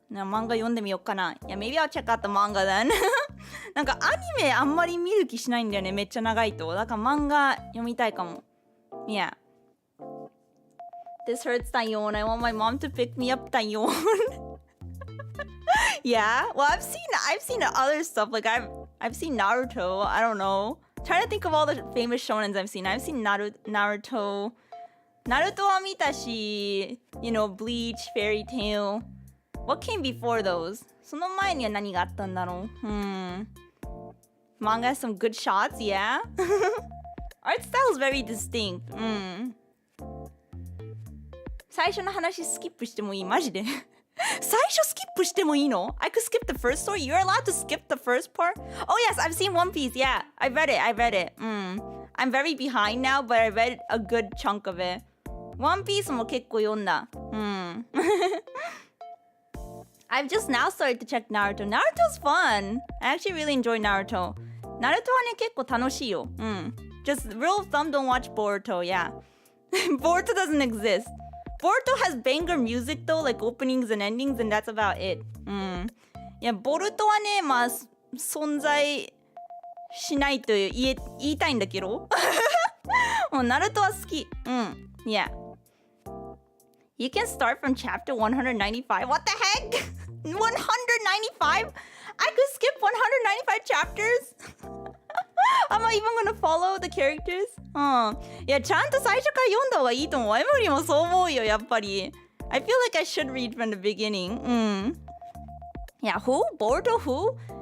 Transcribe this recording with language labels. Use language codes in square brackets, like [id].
[ja] 漫画読んでみようかな。いや、 [en] maybe I'll check out the manga then. [ja] なんかアニメあんまり見る気しないんだよね。めっちゃ長いと。だから漫画読みたいかも。 [en] Yeah. This hurts, dayon. I want my mom to pick me up, dayon. Yeah. Well, I've seen other stuff. Like I've seen Naruto. I don't know. Trying to think of all the famous shonens I've seen. I've seen Naruto. [ja] Naruto は見たし、Bleach, Fairy Tail. [en] What came before those? [ja] その前には何があったんだろう。 [en] Manga has some good shots, yeah? Art style is very distinct. [ja] 最初の話スキップしてもいい？マジで？最初スキップしてもいいの？ [en] I could skip the first story? You're allowed to skip the first part? Oh yes, I've seen One Piece. Yeah, I read it. I'm very behind now, but I read a good chunk of it. [ja] One Piece も結構読んだ。 [en] I've just now started to check Naruto. Naruto's fun. I actually really enjoy Naruto. [ja] Naruto はね、結構楽しいよ。 [en] Just rule of thumb, don't watch Boruto, yeah. Boruto doesn't exist. Boruto has banger music though, like openings and endings, and that's about it. [ja] いや、ボルトはね、まあ、存在しないと言いたいんだけど。もう、ナルトは好き。 [en] Yeah. You can start from chapter 195. What the heck? 195? I could skip 195 chapters? Am I even gonna follow the characters? [ja] いや、ちゃんと最初から読んだ方がいいと思う。エムリもそう思うよ、やっぱり。 [en] I feel like I should read from the beginning. Yeah, who? Boruto who?